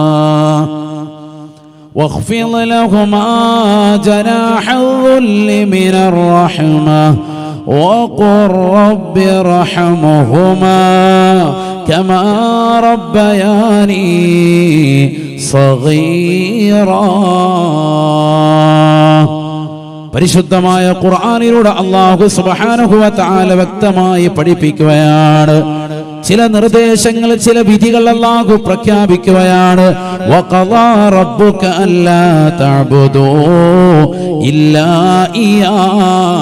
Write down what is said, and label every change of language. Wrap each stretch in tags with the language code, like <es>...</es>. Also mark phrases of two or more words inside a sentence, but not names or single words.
<ar>واخفض لهما جناح الذل من الرحمة وقل رب ارحمهما كما ربياني صغيرا.</ar> <ml>പരിശുദ്ധമായ ഖുർആനിലൂടെ</ml> <ar>الله سبحانه وتعالى</ar> <ml>വ്യക്തമായി പഠിപ്പിക്കുകയാണ്. ചില നിർദ്ദേശങ്ങൾ, ചില വിധികൾ അല്ലാഹു പ്രഖ്യാപിക്കുകയാണ്.</ml> <ar>وقضى ربك ألا تعبدوا إلا إياه.</ar>